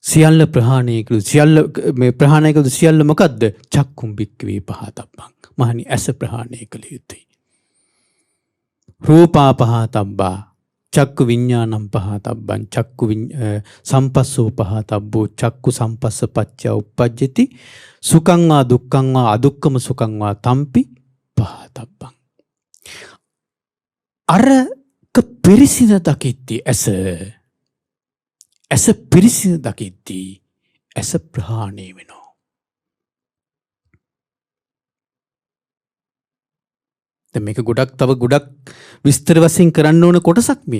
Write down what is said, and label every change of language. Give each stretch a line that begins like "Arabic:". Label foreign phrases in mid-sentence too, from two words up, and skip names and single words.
Sinhala: සියල්ල ප්‍රහාණය කළ සියල්ල මේ ප්‍රහාණය කළ සියල්ල මොකද්ද?
Pali: චක්කුම් භික්ඛවේ පහතබ්බං.
Sinhala: මහණනි ඇස ප්‍රහාණය කළ යුතුයි.
Pali: රූපා පහතබ්බා චක්කු විඤ්ඤාණං පහතබ්බං චක්කු සම්පස්සෝ පහතබ්බෝ චක්කු සම්පස්ස පච්චය උප්පජ්ජති සුඛං වා දුක්ඛං වා අදුක්ඛම සුඛං වා තම්පි පහතබ්බං.
Sinhala: අරක පිරිසින දකිද්දී ඇස පිරිසින දකිද්දී ඇස ප්‍රහාණය වෙනවා. දැන් මේක තව ගොඩක් විස්තර වශයෙන් කරන්න ඕන කොටසක් මේ.